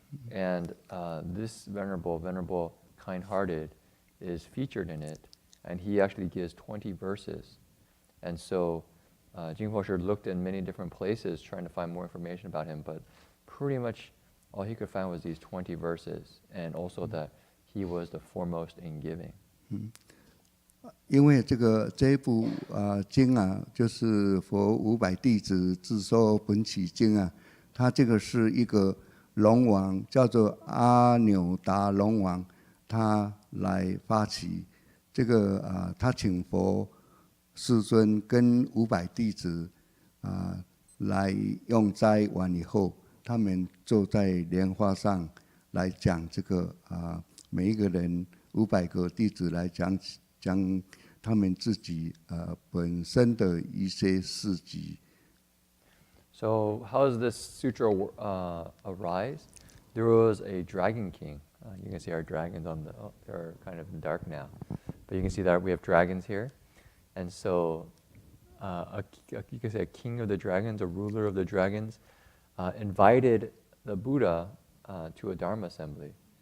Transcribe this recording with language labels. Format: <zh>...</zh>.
<en>And this venerable, kind-hearted, is featured in it, and he actually gives 20 verses. And so Jin-Fo Shr looked in many different places trying to find more information about him, but pretty much all he could find was these 20 verses, and also that he was the foremost in giving.</en> <zh>因为这一部经就是佛500弟子自说本起经它这个是一个龙王，叫做阿纽达龙王，他来发起这个他请佛世尊跟500弟子来用斋完以后，他们坐在莲花上来讲这个每一个人500个弟子来讲他们自己本身的一些事迹。</zh> <en>So how does this sutra arise? There was a dragon king. You can see our dragons they're kind of dark now. But you can see that we have dragons here. And so you can say a king of the dragons, a ruler of the dragons, invited the Buddha to a Dharma assembly.</en>